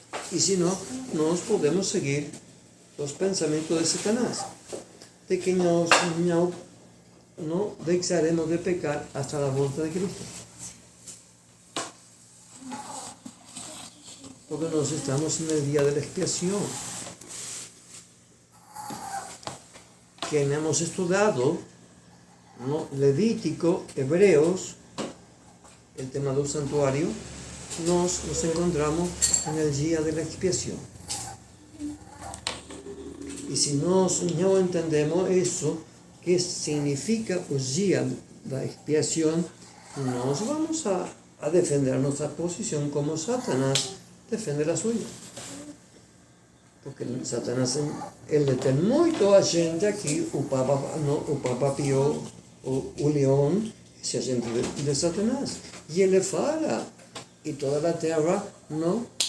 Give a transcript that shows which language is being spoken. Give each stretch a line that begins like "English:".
Portuguese: E se não, nós podemos seguir os pensamentos de Satanás, de que nós não deixaremos de pecar hasta a volta de Cristo. Porque nós estamos no dia da expiação. Quem hemos estudado no Levítico,
Spanish: Hebreos, el tema del santuario, nos encontramos en el día de la expiación. Y si nos no entendemos eso, que significa el día de la expiación, nos vamos a defender nuestra posición como Satanás defiende la suya.
Portuguese: Porque Satanás, ele tem muito agente aqui, o Papa Pio, o Leão, esse agente de Satanás. E ele fala, e toda a terra não.